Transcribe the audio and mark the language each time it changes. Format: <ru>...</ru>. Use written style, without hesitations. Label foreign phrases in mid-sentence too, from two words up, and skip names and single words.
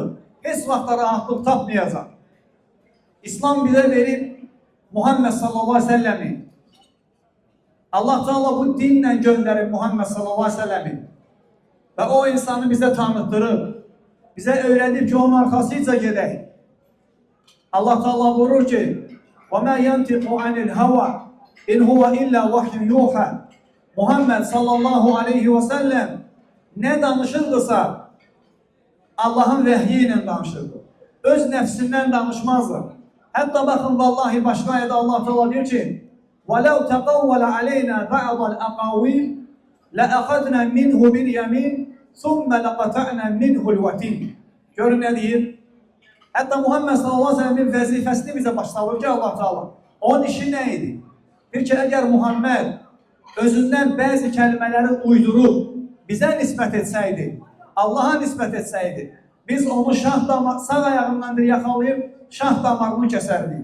<az>Heç vaxt rahatlıq tapmayacaq. İslam bizə verib Muhammed</az> <ar>صلى الله عليه وسلم.</ar> <az>Allah Teala bu dinlə göndərib Muhammed</az> <ar>صلى الله عليه وسلم.</ar> <az>Və o insanı bizə tanıtdırıb, bizə öyrədib ki, onun arxasıca gedək. Allah Teala buyurur ki,</az> <ar>وَمَا يَنْتِقُ عَنِ الْهَوَى إن هو إلا وحي يوحى.</ar> <az>Muhammed</az> <ar>صلى الله عليه وسلم</ar> <az>ne danışırdısa Allah'ın vəhyi ilə danışırdı. Öz nəfsindən danışmazdı. Hətta baxın, vallahi başqa ayədə Allah Teala deyir ki:</az> <ar>"وَلَوْ تَقَوَّلَ عَلَيْنَا بَعْضَ الْأَقَاوِيلِ لَأَخَذْنَا مِنْهُ بِالْيَمِينِ ثُمَّ لَقَطَعْنَا مِنْهُ الْوَتِينِ."</ar> <az>Görün nə deyir? Hətta Muhammed</az> <ar>صلى الله عليه وسلم</ar> <az>vəzifəsini bizə başlayır ki, Allah Teala. Onun işi nə idi? Bir ki, əgər Muhammed özündən bəzi kəlmələri uydurub bizə nisbət etsəydi, Allaha nisbət etsəydi, biz onu sağ ayağından bir yaxalayıb şah damarını kəsərdik.</az>